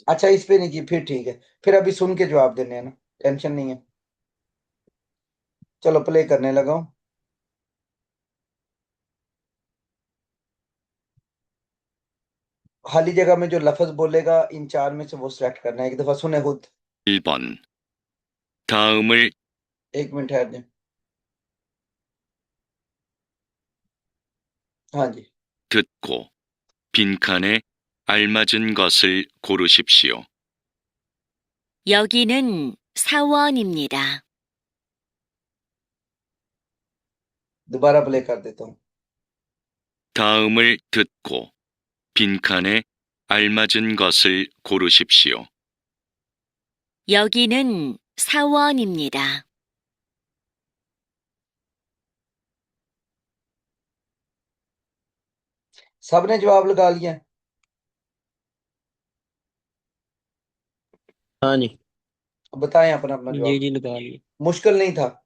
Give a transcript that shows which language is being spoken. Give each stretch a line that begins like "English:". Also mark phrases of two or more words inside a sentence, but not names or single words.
Urdu: اچھا، اس پہ نہیں کی، پھر ٹھیک ہے۔ پھر ابھی سن کے جواب دینے ہیں نا، ٹینشن نہیں ہے. چلو پلے کرنے لگا ہوں. خالی جگہ میں جو لفظ بولے گا ان چار میں سے وہ سلیکٹ کرنا ہے. ایک دفعہ سنیں خود.
Korean: 1번. 다음을
Urdu: 1 منٹ ٹھہر دیں۔ ہاں جی.
Korean: 듣고 빈칸에 알맞은 것을 고르십시오. 여기는 사원입니다.
Urdu: دوبارہ پلے کر دیتا ہوں.
Korean: 다음을 듣고 빈칸에 알맞은 것을 고르십시오. 여기는 사원입니다.
Urdu: سب نے جواب لگا لیا? ہاں جی. بتائیں اپنا اپنا जी जवाब। جی لگا لیے. مشکل نہیں تھا.